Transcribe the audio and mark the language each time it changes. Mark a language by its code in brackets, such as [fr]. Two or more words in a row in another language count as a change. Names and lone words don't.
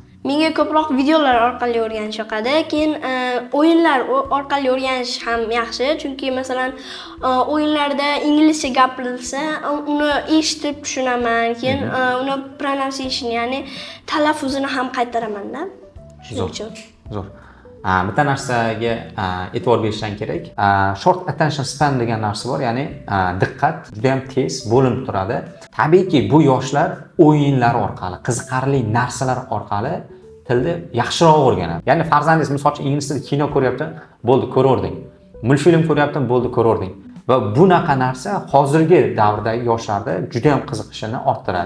[uz] Menga ko'proq videolar orqali o'rganish yoqadi. Keyin o'yinlar orqali o'rganish ham yaxshi, chunki masalan o'yinlarda inglizcha gapirilsa, uni eshitib tushunaman. Keyin uni pronunciation, ya'ni talaffuzini ham qaytaraman-da. Shuning uchun. Zo'r. Bitta narsaga e'tibor berishdan kerak. [en] Short attention span [uz] degan narsa bor, ya'ni diqqat juda ham tez bo'linib turadi. Tabiiyki bu yoshlar o'yinlar orqali, qiziqarli narsalar orqali tilni yaxshiroq o'rganadi. Ya'ni farzandingiz misol uchun ingliz tilida kino ko'ryapti, bo'ldi, ko'raverding. Multfilm ko'ryapti, bo'ldi, ko'raverding. Va bunaqa narsa hozirgi davrdagi yoshlarda juda ham qiziqishini orttiradi.